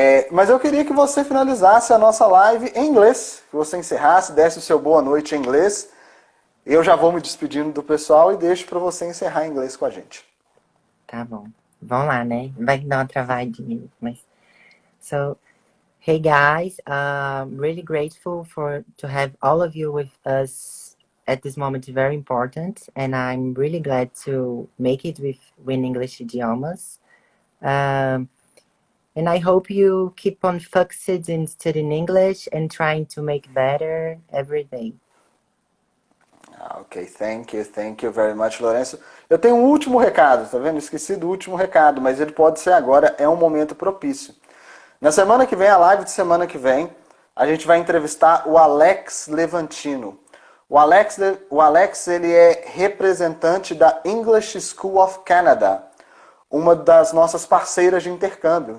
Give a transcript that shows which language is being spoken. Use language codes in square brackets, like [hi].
[pt] Mas eu queria que você finalizasse a nossa live em inglês, que você encerrasse, desse o seu boa noite em inglês. Eu já vou me despedindo do pessoal e deixo para você encerrar em inglês com a gente. Tá bom. Vamos lá, né? Vai dar uma travadinha, mas... [en] So, hey guys, really grateful to have all of you with us at this moment. Very important, and I'm really glad to make it with Win English Idiomas. Um, and I hope you keep on focused in studying English and trying to make better every day. Ok, thank you very much, Lourenço. [pt] Eu tenho um último recado, tá vendo? Esqueci do último recado, mas ele pode ser agora, é um momento propício. Na semana que vem, a live de semana que vem, a gente vai entrevistar o Alex Levantino. O Alex ele é representante da English School of Canada, uma das nossas parceiras de intercâmbio.